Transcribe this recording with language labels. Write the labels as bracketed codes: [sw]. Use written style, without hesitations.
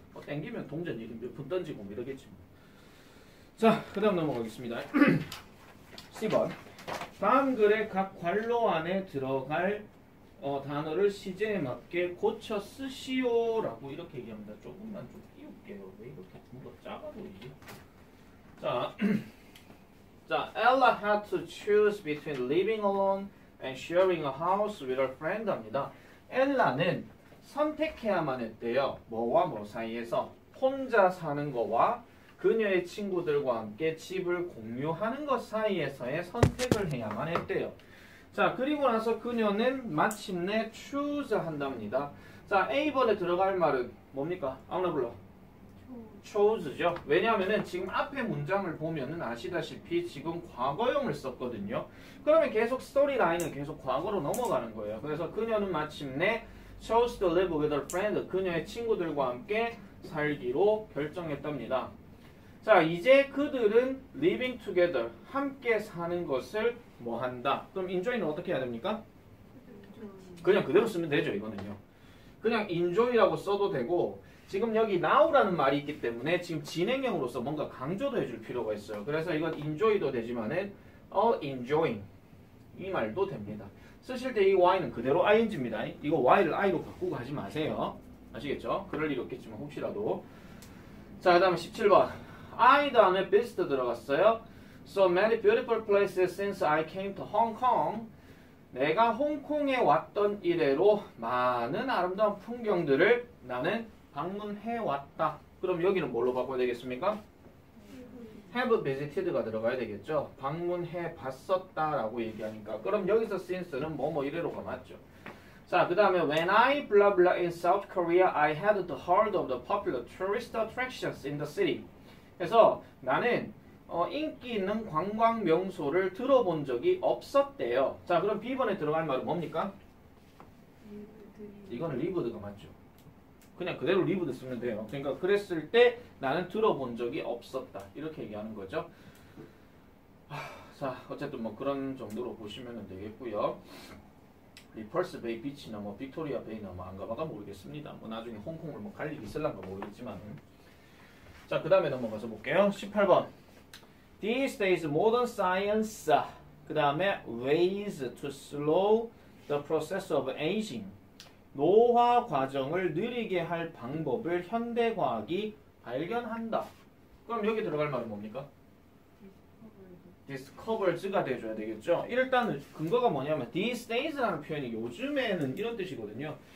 [ko] 땡기면 동전 이름 몇 푼 던지고 뭐 이러겠지 뭐. 자, 그 다음 넘어가겠습니다. 10번. 다음 글의 각 괄호 안에 들어갈 단어를 시제에 맞게 고쳐 쓰시오라고 이렇게 얘기합니다. 조금만 좀 띄울게요. 왜 이렇게 뭔가 작아 보이지? [en] 자, 자, Ella had to choose between living alone and sharing a house with her friend 합니다. [ko] 엘라는 선택해야만 했대요. 뭐와 뭐 사이에서 혼자 사는 거와 그녀의 친구들과 함께 집을 공유하는 것 사이에서의 선택을 해야만 했대요. 자, 그리고 나서 그녀는 마침내 choose 한답니다. 자, A번에 들어갈 말은 뭡니까? 아무나 불러. chose죠. 왜냐하면은 지금 앞에 문장을 보면은 아시다시피 지금 과거형을 썼거든요. 그러면 계속 스토리 라인은 계속 과거로 넘어가는 거예요. 그래서 그녀는 마침내 [en] chose to live with her friend. [ko] 그녀의 친구들과 함께 살기로 결정했답니다. 자, 이제 그들은 [en] living together. [ko] 함께 사는 것을 뭐 한다? 그럼 enjoy는 어떻게 해야 됩니까? 그냥 그대로 쓰면 되죠, 이거는요. 그냥 enjoy라고 써도 되고 지금 여기 now라는 말이 있기 때문에 지금 진행형으로서 뭔가 강조도 해줄 필요가 있어요. 그래서 이건 enjoy도 되지만은 enjoying 이 말도 됩니다. 쓰실 때 이 y는 그대로 ing입니다. 이거 y를 i로 바꾸고 하지 마세요. 아시겠죠? 그럴 일 없겠지만 혹시라도. 자, 그 다음에 17번. I 다음에 visit 들어갔어요. [en] So many beautiful places since I came to Hong Kong. [ko] 내가 홍콩에 왔던 이래로 많은 아름다운 풍경들을 나는 방문해 왔다. 그럼 여기는 뭘로 바꿔야 되겠습니까? have visited가 들어가야 되겠죠. 방문해 봤었다라고 얘기하니까. 그럼 여기서 since는 뭐뭐 이래로가 맞죠. [en] 자, 그 다음에 when I blah blah in South Korea, I had heard of the popular tourist attractions in the city. [ko] 그래서 나는 인기 있는 관광 명소를 들어본 적이 없었대요. 자, 그럼 B번에 들어갈 말은 뭡니까? 이거는 리브드가 맞죠. 그냥 그대로 리브드 쓰면 돼요. 그러니까 그랬을 때 나는 들어본 적이 없었다. 이렇게 얘기하는 거죠. 자, 어쨌든 뭐 그런 정도로 보시면 되겠고요. 리펄스 베이 비치나 뭐 빅토리아 베이나 뭐 안 가봐가 모르겠습니다. 뭐 나중에 홍콩을 뭐 갈 일이 있을란가 모르겠지만. 자, 그 다음에 넘어가서 볼게요. 18번. [en] These days modern science. [ko] 그 다음에 [en] ways to slow the process of aging. [ko] 노화 과정을 느리게 할 방법을 현대과학이 발견한다. 그럼 여기 들어갈 말은 뭡니까? discovers가 돼줘야 되겠죠. 일단 근거가 뭐냐면 these days라는 표현이 요즘에는 이런 뜻이거든요.